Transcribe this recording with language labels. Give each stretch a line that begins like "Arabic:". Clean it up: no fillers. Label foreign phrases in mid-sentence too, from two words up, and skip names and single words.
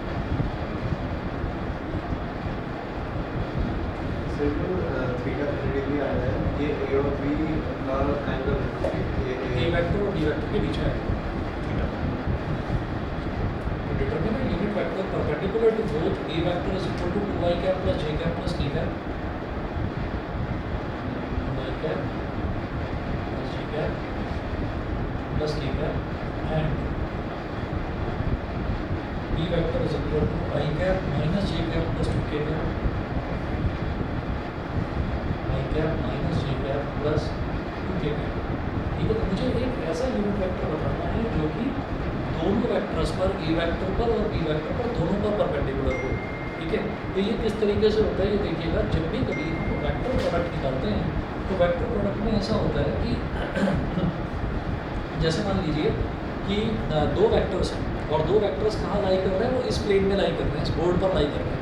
Hindi: सर जो थीटा 30 डिग्री आ रहा है ये ए और बी का एंगल
English: A vector
Hindi: और
English: B vector
Hindi: के बीच है थीटा.
English: तो determine a unit vector perpendicular to both A vector is equal to 2i cap plus j cap plus t cap. 2i cap plus j cap plus t cap and B vector is equal to I cap minus j cap plus 2k cap. I cap minus j cap plus 2k cap.
Hindi: ठीक है, तो मुझे एक ऐसा
English: unit vector
Hindi: बताना है जो कि दोनों वेक्टर्स पर
English: A vector
Hindi: पर और
English: B vector
Hindi: पर दोनों पर परपेंडिकुलर हो. ठीक है, तो ये किस तरीके से होता है ये देखिएगा. जब भी कभी हम
English: vector product
Hindi: निकालते हैं तो
English: vector product
Hindi: में ऐसा होता है कि जैसे मान लीजिए कि दो वेक्टर्स हैं और दो वेक्टर्स कहाँ लाई कर रहे हैं, वो इस प्लेन में लाई कर रहे हैं, इस बोर्ड पर लाई कर रहे हैं.